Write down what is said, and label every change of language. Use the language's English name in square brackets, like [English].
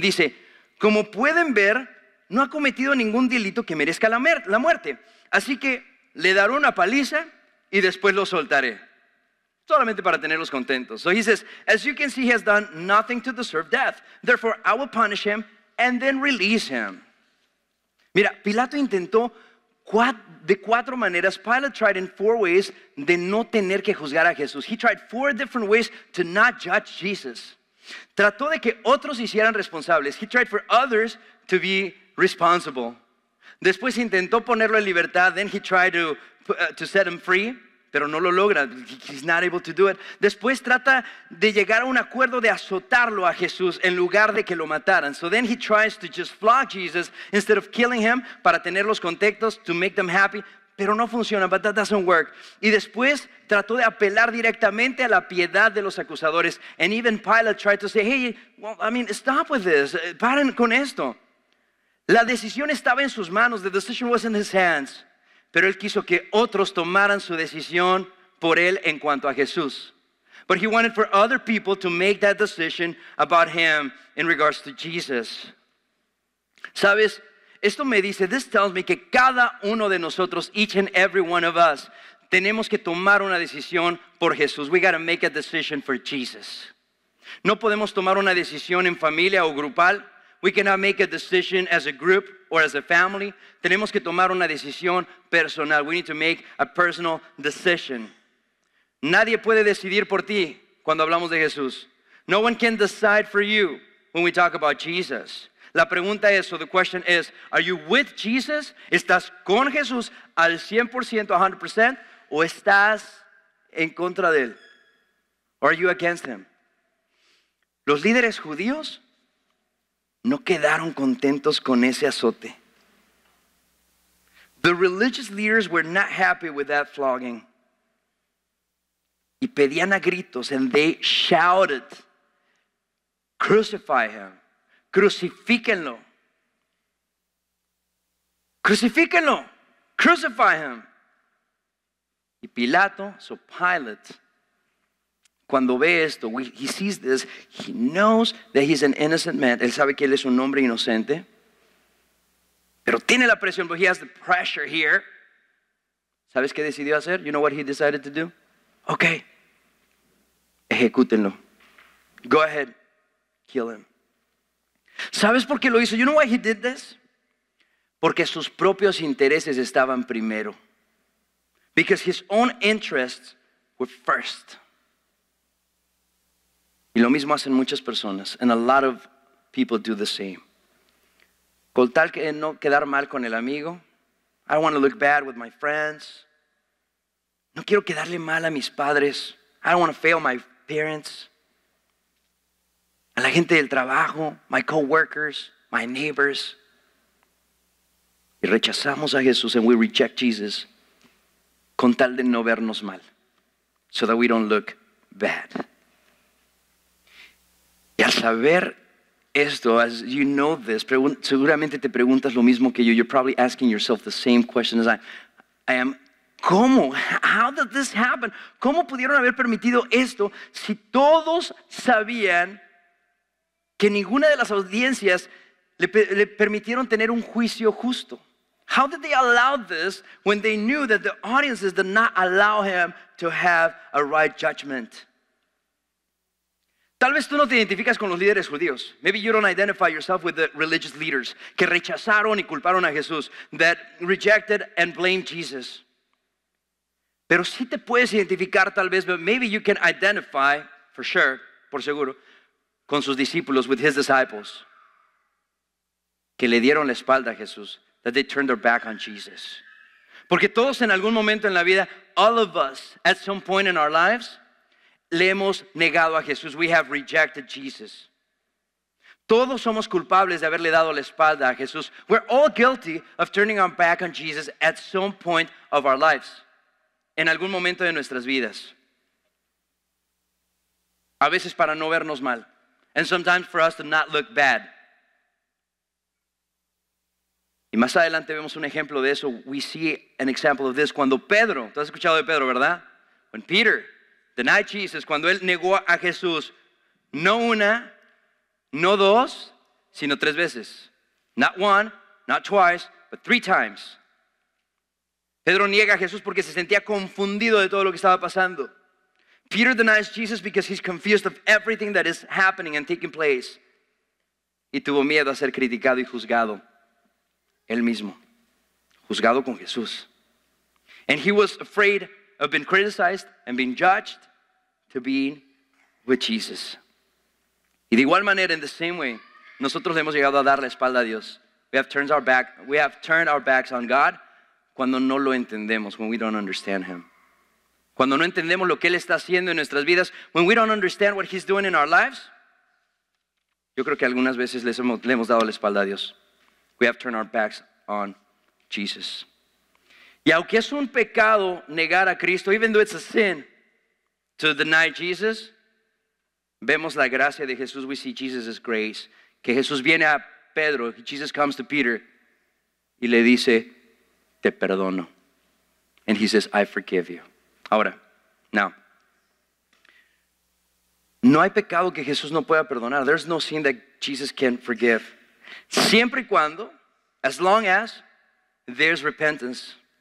[Spanish] Dice, como pueden ver, no ha cometido ningún delito que merezca la muerte. Así que le daré una paliza y después lo soltaré. Solamente para tenerlos contentos. [English] So he says, as you can see, he has done nothing to deserve death. Therefore, I will punish him and then release him. [Spanish] Mira, Pilato intentó de 4 maneras. [English] Pilate tried in 4 ways [Spanish] de no tener que juzgar a Jesús. [English] He tried 4 different ways to not judge Jesus. [Spanish] Trató de que otros hicieran responsables. [English] He tried for others to be responsible. [Spanish] Después intentó ponerlo en libertad. [English] Then he tried to set him free. [Spanish] Pero no lo logra. [English] He's not able to do it. [Spanish] Después trata de llegar a un acuerdo de azotarlo a Jesús en lugar de que lo mataran. [English] So then he tries to just flog Jesus instead of killing him [Spanish] para tenerlos contentos, [English] to make them happy. [Spanish] Pero no funciona, [English] but that doesn't work. [Spanish] Y después trató de apelar directamente a la piedad de los acusadores. [English] And even Pilate tried to say, hey, well, I mean, stop with this. [Spanish] Paren con esto. La decisión estaba en sus manos. [English] The decision was in his hands. [Spanish] Pero él quiso que otros tomaran su decisión por él en cuanto a Jesús. [English] But he wanted for other people to make that decision about him in regards to Jesus. [Spanish] ¿Sabes? Esto me dice, [English] this tells me [Spanish] que cada uno de nosotros, [English] each and every one of us, [Spanish] tenemos que tomar una decisión por Jesús. [English] We got to make a decision for Jesus. [Spanish] No podemos tomar una decisión en familia o grupal [English] We cannot make a decision as a group or as a family. [Spanish] Tenemos que tomar una decisión personal. [English] We need to make a personal decision. [Spanish] Nadie puede decidir por ti cuando hablamos de Jesús. [English] No one can decide for you when we talk about Jesus. [Spanish] La pregunta es, [English] so the question is, are you with Jesus? [Spanish] ¿Estás con Jesús al 100%, 100%? ¿O estás en contra de él? [English] Or are you against him? [Spanish] Los líderes judíos no quedaron contentos con ese azote. [English] The religious leaders were not happy with that flogging. [Spanish] Y pedían a gritos, [English] and they shouted, crucify him, [Spanish] crucifíquenlo, crucifíquenlo, [English] crucify him. Y Pilato, so Pilate, [Spanish] cuando ve esto, [English] he sees this, he knows that he's an innocent man. [Spanish] Él sabe que él es un hombre inocente, pero tiene la presión, [English] but he has the pressure here. [Spanish] ¿Sabes qué decidió hacer? [English] You know what he decided to do? Okay, [Spanish] ejecútenlo. [English] Go ahead, kill him. [Spanish] ¿Sabes por qué lo hizo? [English] You know why he did this? [Spanish] Porque sus propios intereses estaban primero. [English] Because his own interests were first. [Spanish] Y lo mismo hacen muchas personas. [English] And a lot of people do the same. [Spanish] Con tal que no quedar mal con el amigo. [English] I don't want to look bad with my friends. [Spanish] No quiero quedarle mal a mis padres. [English] I don't want to fail my parents. [Spanish] A la gente del trabajo, [English] my co-workers, my neighbors. [Spanish] Y rechazamos a Jesús, [English] and we reject Jesus [Spanish] con tal de no vernos mal. [English] So that we don't look bad. [Spanish] Y al saber esto, [English] as you know this, [Spanish] seguramente te preguntas lo mismo que yo. [English] You're probably asking yourself the same question as I am. [Spanish] ¿Cómo? [English] How did this happen? [Spanish] ¿Cómo pudieron haber permitido esto si todos sabían que ninguna de las audiencias le permitieron tener un juicio justo? [English] How did they allow this when they knew that the audiences did not allow him to have a right judgment? [Spanish] Tal vez tú no te identificas con los líderes judíos. [English] Maybe you don't identify yourself with the religious leaders [Spanish] que rechazaron y culparon a Jesús, [English] that rejected and blamed Jesus. [Spanish] Pero sí te puedes identificar tal vez, [English] but maybe you can identify, for sure, [Spanish] por seguro, con sus discípulos, [English] with his disciples, [Spanish] que le dieron la espalda a Jesús, [English] that they turned their back on Jesus. [Spanish] Porque todos en algún momento en la vida, [English] all of us, at some point in our lives, [Spanish] le hemos negado a Jesús. [English] We have rejected Jesus. [Spanish] Todos somos culpables de haberle dado la espalda a Jesús. [English] We're all guilty of turning our back on Jesus at some point of our lives. [Spanish] En algún momento de nuestras vidas. A veces para no vernos mal. [English] And sometimes for us to not look bad. [Spanish] Y más adelante vemos un ejemplo de eso. [English] We see an example of this. [Spanish] Cuando Pedro, tú has escuchado de Pedro, ¿verdad? [English] When Peter denied Jesus, [Spanish] cuando él negó a Jesús, no una, no dos, sino 3 veces. [English] Not one, not twice, but 3 times. [Spanish] Pedro niega a Jesús porque se sentía confundido de todo lo que estaba pasando. [English] Peter denies Jesus because he's confused of everything that is happening and taking place. [Spanish] Y tuvo miedo a ser criticado y juzgado. Él mismo. Juzgado con Jesús. [English] And he was afraid of being criticized and being judged to being with Jesus. [Spanish] Y de igual manera, [English] in the same way, [Spanish] nosotros hemos llegado a dar la espalda a Dios. [English] We have turned our backs on God [Spanish] cuando no lo entendemos, [English] when we don't understand him. [Spanish] Cuando no entendemos lo que él está haciendo en nuestras vidas, [English] when we don't understand what he's doing in our lives. [Spanish] Yo creo que algunas veces le hemos dado la espalda a Dios. [English] We have turned our backs on Jesus. [Spanish] Y aunque es un pecado negar a Cristo, [English] even though it's a sin to deny Jesus, [Spanish] vemos la gracia de Jesús. [English] We see Jesus' grace. [Spanish] Que Jesús viene a Pedro, [English] Jesus comes to Peter [Spanish] y le dice, te perdono. [English] And he says, I forgive you. [Spanish] Ahora, [English] now, [Spanish] no hay pecado que Jesús no pueda perdonar. [English] There's no sin that Jesus can't forgive. [Spanish] Siempre y cuando, [English] as long as there's repentance.